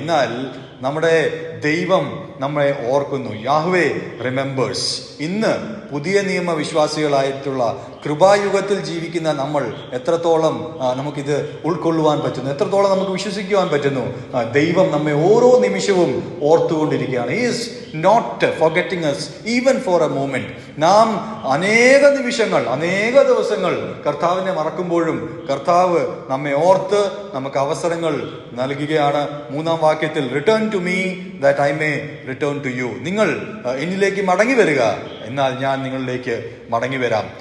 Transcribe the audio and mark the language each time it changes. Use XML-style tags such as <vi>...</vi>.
<ml>എന്നാൽ നമ്മുടെ ദൈവം നമ്മളെ ഓർക്കുന്നു.</ml> <en>Yahweh remembers.</en> <ml>ഇന്ന് പുതിയ നിയമ വിശ്വാസികളായിട്ടുള്ള കൃപായുഗത്തിൽ ജീവിക്കുന്ന നമ്മൾ എത്രത്തോളം നമുക്കിത് ഉൾക്കൊള്ളുവാൻ പറ്റുന്നു, എത്രത്തോളം നമുക്ക് വിശ്വസിക്കുവാൻ പറ്റുന്നു? ദൈവം നമ്മെ ഓരോ നിമിഷവും ഓർത്തുകൊണ്ടിരിക്കുകയാണ്.</ml> <en>He is not forgetting us even for a moment.</en> <ml>നാം അനേക നിമിഷങ്ങൾ, അനേക ദിവസങ്ങൾ കർത്താവിനെ മറക്കുമ്പോഴും കർത്താവ് നമ്മെ ഓർത്ത് നമുക്ക് അവസരങ്ങൾ നൽകുകയാണ്. 3-ാം വാക്യത്തിൽ</ml> <en>Return to me that I may return to you.</en> <ml>നിങ്ങൾ എന്നിലേക്ക് മടങ്ങി വരിക, എന്നാൽ ഞാൻ നിങ്ങളിലേക്ക് മടങ്ങി വരാം.</ml>